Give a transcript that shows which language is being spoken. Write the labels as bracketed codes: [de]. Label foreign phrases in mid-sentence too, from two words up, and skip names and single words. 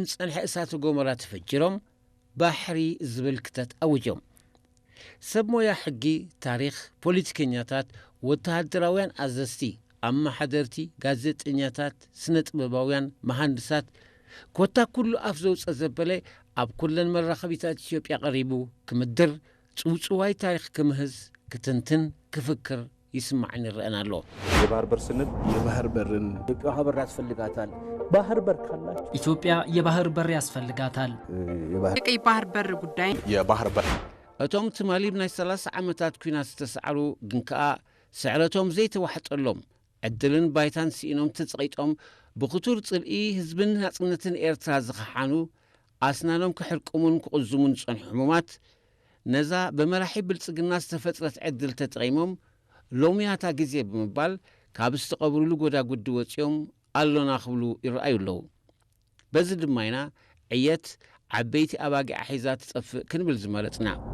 [ti] ዝጸንሐ እሳተ ጎመራ ተፈጅሮም ባሕሪ ዝብል ክተት ኣውጆም ሰብ ሞያ ሕጊ ታሪክ ፖለቲከኛታት ወተሃደራውያን ኣዘዝቲ ኣማሓደርቲ ጋዜጠኛታት ስነ ጥበባውያን መሃንድሳት ኮታ ኩሉ ኣፍ ዘውፀ ዘበለ ኣብ ኩለን መራኸቢታት ኢትዮጵያ ቀሪቡ ክምድር ጽውጽዋይ ታሪክ ክምህዝ ክትንትን ክፍክር ይስማዕን ይረአና ኣሎ [am] የባህር በር ስንል የባህር በርን ኢትዮጵያ ሀበር ያስፈልጋታል ባህር በር ካላችሁ ኢትዮጵያ የባህር በር ያስፈልጋታል የቀይ ባህር በር ጉዳይ የባህር በር [ti] እቶም ትማሊብ ናይ 30 ዓመታት ኩናት ዝተሰዓሩ ግን ከኣ ስዕረቶም ዘይተዋሕጠሎም ዕድልን ባይታን ሲኢኖም ተጸቂጦም ብኽቱር ጽልኢ ህዝብን ናጽነትን ኤርትራ ዝኸሓኑ ኣስናኖም ክሕርቁሙን ክቕዝሙን ዝጸንሑ ሕሙማት ነዛ በመራሒ ብልጽግና ዝተፈጥረት ዕድል ተጠቒሞም ሎሚያታ ግዜ ብምባል ካብ ዝተቐብሩሉ ጎዳጉዲ ወፂኦም ኣሎና ክብሉ ይረኣዩ ኣለዉ በዚ ድማ ኢና ዕየት ዓበይቲ ኣባጊዕ ሒዛ ትጠፍእ ክንብል ዝመረጽና